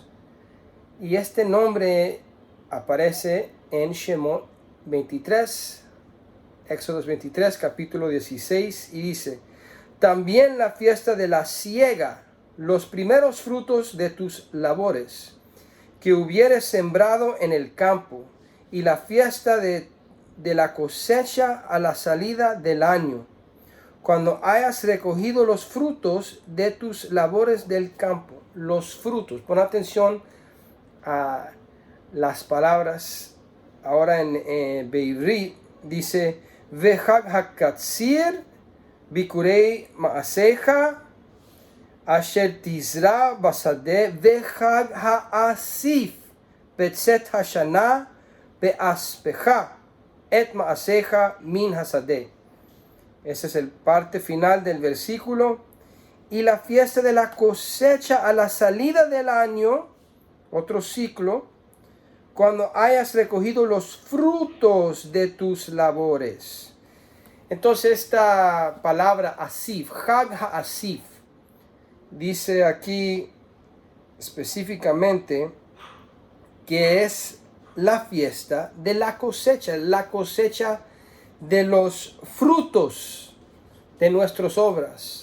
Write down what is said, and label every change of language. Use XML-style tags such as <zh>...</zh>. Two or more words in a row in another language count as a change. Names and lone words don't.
<es>Y este nombre aparece en Shemot 23, Éxodos 23, capítulo 16, y dice: también la fiesta de la siega, los primeros frutos de tus labores, que hubieres sembrado en el campo, y la fiesta de la cosecha a la salida del año, cuando hayas recogido los frutos de tus labores del campo. Los frutos, pon atención a las palabras. Ahora en Beivrit dice:</es> <he>וחג הקציר בכורי מעשיך אשר תזרע בשדה וחג האסיף בצאת השנה באספך את מעשיך מן השדה.</he> <es>Esa es el parte final del versículo. Y la fiesta de la cosecha a la salida del año, otro ciclo, cuando hayas recogido los frutos de tus labores. Entonces esta palabra asif,</es> <he>חג האסיף,</he> <es>dice aquí específicamente que es la fiesta de la cosecha de los frutos de nuestras obras.</es>